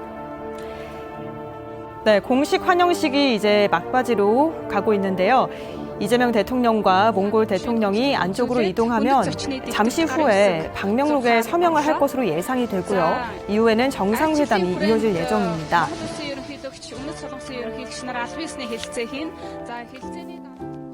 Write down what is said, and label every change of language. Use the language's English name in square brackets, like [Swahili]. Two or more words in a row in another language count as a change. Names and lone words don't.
[Korean] 네, 공식 환영식이 이제 막바지로 가고 있는데요. 이재명 대통령과 몽골 대통령이 안쪽으로 이동하면 잠시 후에 방명록에 서명을 할 것으로 예상이 되고요. 이후에는 정상회담이 이어질 예정입니다. [Mongolian] Солонгосын ерөнхийлөгч, Өмнөд Солонгосын ерөнхийлөгч нар аль биесний хэлэлцээ хийн. За хэлэлцээний дараа